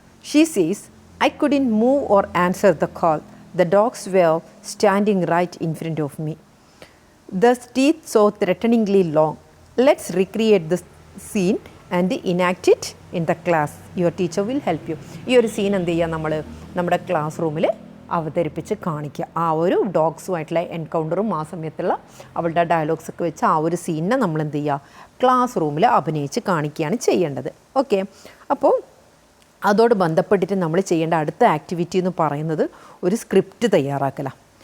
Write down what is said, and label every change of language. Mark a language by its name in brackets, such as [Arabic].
[English] She sees I couldn't move or answer the call. The dogs were standing right in front of me. The teeth so threateningly long. Let's recreate the scene and enact it in the class. Your teacher will help you. [Malayalam] ഈ ഒരു scene എന്ത് ചെയ്യുക? നമ്മൾ നമ്മുടെ class റൂമിൽ അവതരിപ്പിച്ച് കാണിക്കുക. ആ ഒരു ഡോഗ്സുമായിട്ടുള്ള എൻകൗണ്ടറും ആ സമയത്തുള്ള അവളുടെ ഡയലോഗ്സൊക്കെ വെച്ച് ആ ഒരു സീനിനെ നമ്മൾ എന്ത് ചെയ്യുക? ക്ലാസ് റൂമിൽ അഭിനയിച്ച് കാണിക്കുകയാണ് ചെയ്യേണ്ടത്. ഓക്കെ, അപ്പോൾ അതോട് ബന്ധപ്പെട്ടിട്ട് നമ്മൾ ചെയ്യേണ്ട അടുത്ത ആക്ടിവിറ്റി എന്ന് പറയുന്നത് ഒരു സ്ക്രിപ്റ്റ് തയ്യാറാക്കലാണ്.